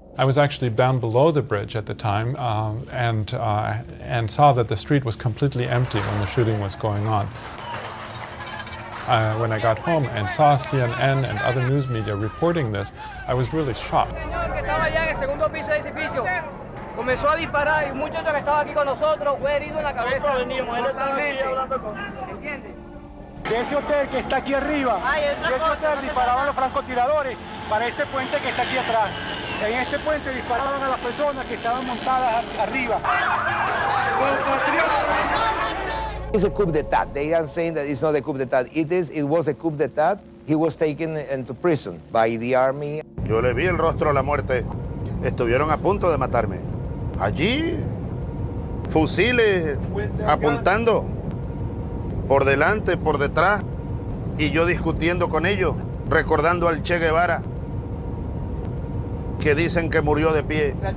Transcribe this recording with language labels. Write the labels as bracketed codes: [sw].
[en] I was actually down below the bridge at the time and saw that the street was completely empty when the shooting was going on. When I got home and saw CNN and other news media reporting this, I was really shocked. [es] Comenzó a disparar y un muchacho que estaba aquí con nosotros fue herido en la cabeza. Mortalmente. ¿Entiendes? De ese hotel que está aquí arriba, de ese hotel disparaban los francotiradores para este puente que está aquí atrás. En este puente disparaban a las personas que estaban montadas arriba. [en] It's a coup d'etat. They are saying that it's not a coup d'etat. It was a coup d'etat. He was taken into prison by the army. [es] Yo le vi el rostro a la muerte. Estuvieron a punto de matarme. Allí, fusiles apuntando por delante, por detrás, y yo discutiendo con ellos, recordando al Che Guevara, que dicen que murió de pie.